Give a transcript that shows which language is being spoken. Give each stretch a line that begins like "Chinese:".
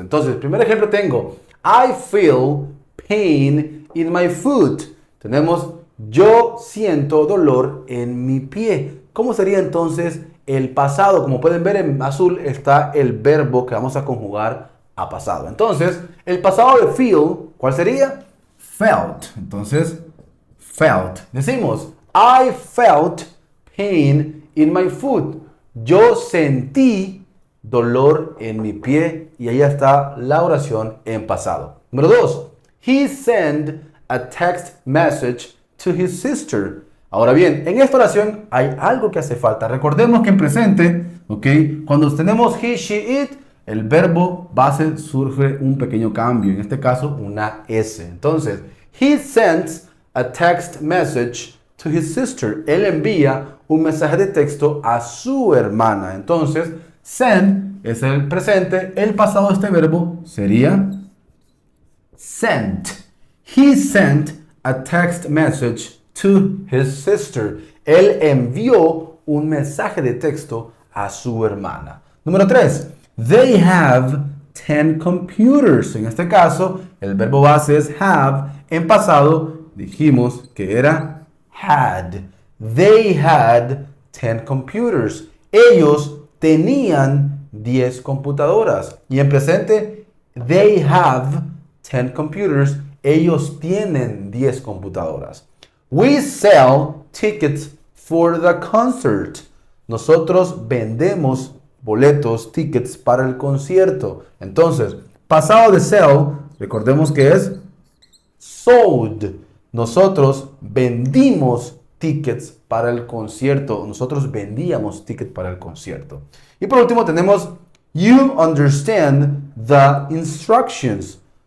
Spanish: Entonces, primer ejemplo tengo
English: I feel pain in my foot.
Spanish: Tenemos yo siento dolor en mi pie. ¿Cómo sería entonces el pasado? Como pueden ver en azul está el verbo que vamos a conjugar a pasado. Entonces, el pasado de feel, ¿cuál sería?
English: Felt. Entonces, felt. Decimos I felt pain in my foot.
Spanish: Yo sentí dolor en mi pie, y ahí está la oración en pasado.
English: Número 2. He sent a text message to his sister.
Spanish: Ahora bien, en esta oración hay algo que hace falta. Recordemos que en presente, ¿ok? Cuando tenemos he, she, it, el verbo base sufre un pequeño cambio. En este caso, una S.
English: Entonces, he sends a text message to his sister.
Spanish: Él envía un mensaje de texto a su hermana. Entonces, send es el presente. El pasado de este verbo sería sent.
English: He sent a text message to his sister.
Spanish: Él envió un mensaje de texto a su hermana. Número 3.
English: They have 10 computers.
Spanish: En este caso, el verbo base es have. En pasado, dijimos que era had.
English: They had 10 computers.
Spanish: Ellos tenían 10 computadoras. Y en presente,
English: they have 10 computers.
Spanish: Ellos tienen 10 computadoras.
English: We sell tickets for the concert.
Spanish: Nosotros vendemos boletos, tickets para el concierto. Entonces, pasado de sell, recordemos que es sold. Nosotros vendimos tickets para el concierto. Nosotros vendíamos tickets para el concierto. Y por último tenemos
English: you understand the instructions.